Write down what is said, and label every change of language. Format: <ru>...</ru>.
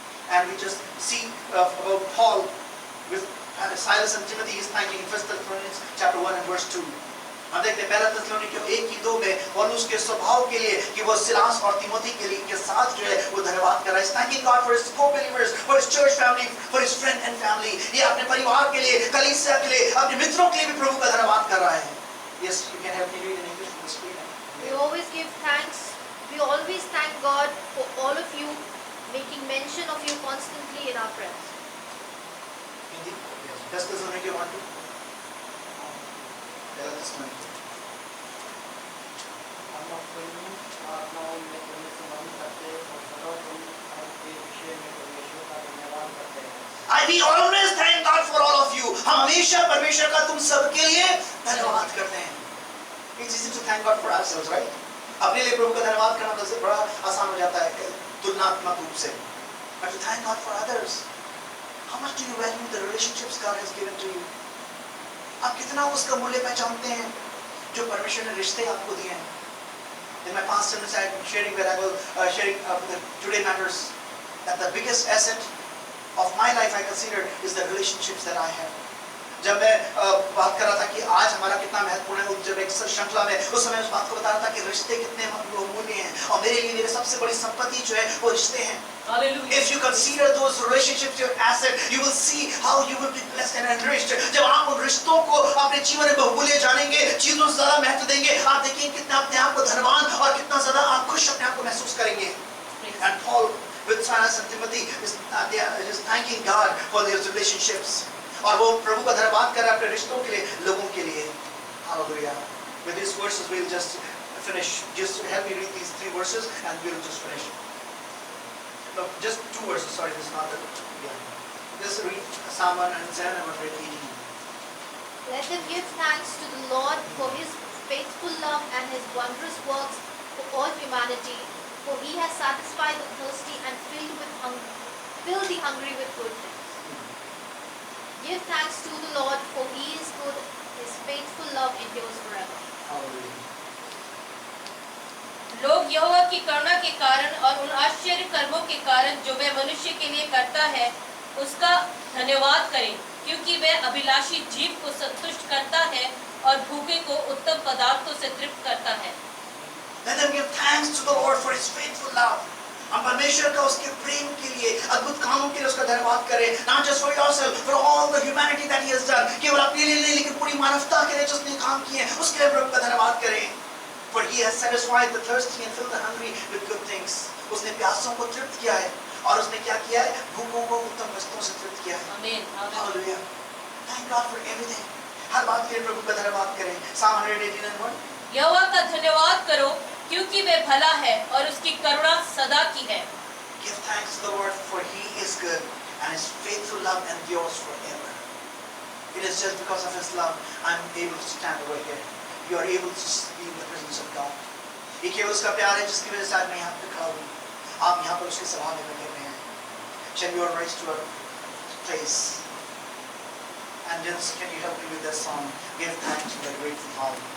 <en>And we just see about Paul with Silas and Timothy. He's thanking in 1 Thessalonians chapter 1 and verse 2.</en> <hi>हम देखते हैं पहला थिस्सलुनीकियों 1:2 में पौलुस के स्वभाव के लिए कि वो सिलास और तिमोथी के साथ जो है वो धन्यवाद कर रहा है.</hi> <en>Thanking God for his co-believers, for his church family, for his friend and family.</en> <hi>ये अपने परिवार के लिए, कलीसिया के लिए, अपने मित्रों के लिए भी प्रभु का धन्यवाद कर रहा है.</hi> <en>Yes, you can help me read in English from the screen. We always give thanks. We always thank God for all of you, making mention of you constantly in our prayers. Hindi? Yes. 1 Thessalonians 1:2.</en> <hi>पहला थिस्सलुनीकियों. हम अपनी आत्माओं में तुम्हें स्मरण करते और सदा तुम के विषय में परमेश्वर का धन्यवाद करते हैं.</hi> <en>We always thank God for all of you.</en> <hi>हम हमेशा परमेश्वर का तुम सबके लिए धन्यवाद करते हैं.</hi> <en>It's easy to thank God for ourselves, right?</en> <hi>अपने लिए प्रभु का धन्यवाद करना बस बड़ा आसान हो जाता है तुलनात्मक रूप से.</hi> <en>But to thank God for others. How much do you value the relationships God has given to you?</en> <hi>आप कितना उसका मूल्य पहचानते हैं जो परमेश्वर ने रिश्ते आपको दिए हैं.</hi> <en>In my past sermons I am sharing where I was sharing the today matters that the biggest asset of my life I consider is the relationships that I have.</en> <hi>जब मैं बात कर रहा था कि आज हमारा कितना महत्वपूर्ण है, जब एक श्रृंखला में उस समय उस बात को बता रहा था कि रिश्ते कितने मूल्य हैं और मेरे लिए मेरी सबसे बड़ी संपत्ति जो है वो रिश्ते हैं.</hi> <en>Hallelujah. If you consider those relationships your asset, you will see how you will be blessed and enriched.</en> <hi>जब आप उन रिश्तों को अपने जीवन में बहुमूल्य जानेंगे, चीजों से ज़्यादा महत्व देंगे, आप देखेंगे कितना अपने आप को धनवान और कितना ज़्यादा आप खुश अपने आप को महसूस करेंगे.</hi> <en>And Paul with Silas and Timothy is they are just thanking God for these relationships.</en> <hi>और वो प्रभु का धन्यवाद कर रहे हैं अपने रिश्तों के लिए, लोगों के लिए.</hi> <en>Hallelujah. With these verses we'll just finish. Just help me read these 3 verses and we'll just finish. No, just 2 verses. Sorry, this is not the. Yeah. Just read Psalm 107 and 118. Let them give thanks to the Lord for his faithful love and his wondrous works for all humanity, for he has satisfied the thirsty and filled the hungry with good things. Give thanks to the Lord, for he is good, his faithful love endures forever. Hallelujah.</en> <hi>लोग यहोवा की करुणा के कारण और उन आश्चर्य कर्मों के कारण जो वह मनुष्य के लिए करता है उसका धन्यवाद करें, क्योंकि वह अभिलाषी जीव को संतुष्ट करता है और भूखे को उत्तम पदार्थों से तृप्त करता है.</hi> <en>Let them give thanks to the Lord for his faithful love.</en> <hi>हम परमेश्वर का उसके प्रेम के लिए, अद्भुत कामों के लिए उसका धन्यवाद करें.</hi> <en>Not just for yourself, for all the humanity that he has done.</en> <hi>केवल अपने लिए नहीं, लेकिन पूरी मानवता के लिए जो उसने काम किए हैं, उसके लिए प्रभु का धन्यवाद करें.</hi> <en>For he has satisfied the thirsty and filled the hungry with good things.</en> <hi>उसने प्यासों को तृप्त किया है और उसने क्या किया है? भूखों को उत्तम वस्तुओं से तृप्त किया है. आमीन.</hi> <en>Hallelujah. Thank God for everything.</en> <hi>हर बात के लिए प्रभु का धन्यवाद करें.</hi> <en>Psalm 118 and 1.</en> <hi>यहोवा का धन्यवाद करो, क्योंकि वह भला है और उसकी करुणा सदा की है.</hi> <en>Give thanks to the Lord, for he is good and his faithful love endures forever. It is just because of his love I'm able to stand over here. You are able to be in the presence of God.</en> <hi>ये केवल उसका प्यार है जिसकी वजह से आज मैं यहाँ पे खड़ा हूँ. आप यहाँ पर उसके सभा में बैठे हुए हैं.</hi> <en>Shall we all rise to our place? And just can you help me with that song? Give thanks to the grateful heart.</en>